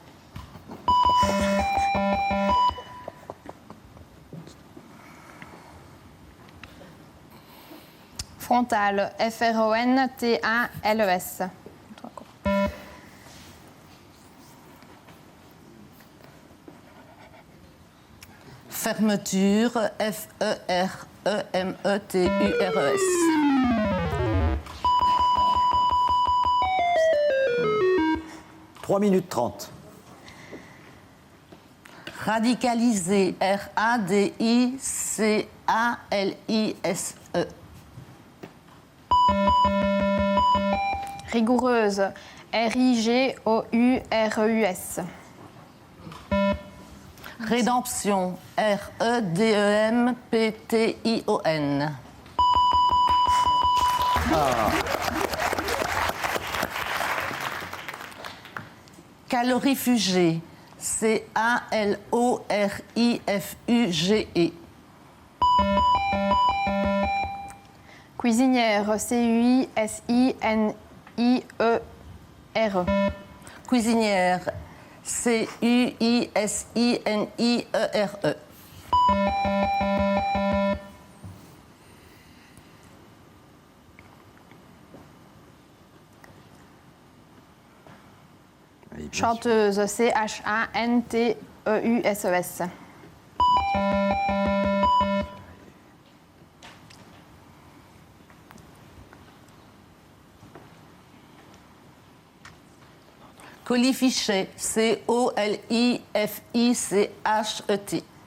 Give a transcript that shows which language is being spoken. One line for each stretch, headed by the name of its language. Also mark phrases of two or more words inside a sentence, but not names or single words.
French: Frontale. F-R-O-N-T-A-L-E-S. Fermeture. F-E-R-E-M-E-T-U-R-E-S. 3 minutes 30. Radicaliser. R-A-D-I-C-A-L-I-S-E. Rigoureuse. R-I-G-O-U-R-E-U-S. Rédemption. R-E-D-E-M-P-T-I-O-N. Calorifugé. C-A-L-O-R-I-F-U-G-E. Cuisinière. C-U-I-S-I-N-I-E-R. Cuisinière. C-U-I-S-I-N-I-E-R-E. Oui, bien sûr. Chanteuse. C-H-A-N-T-E-U-S-E-S. Colifichet. C-O-L-I-F-I-C-H-E-T.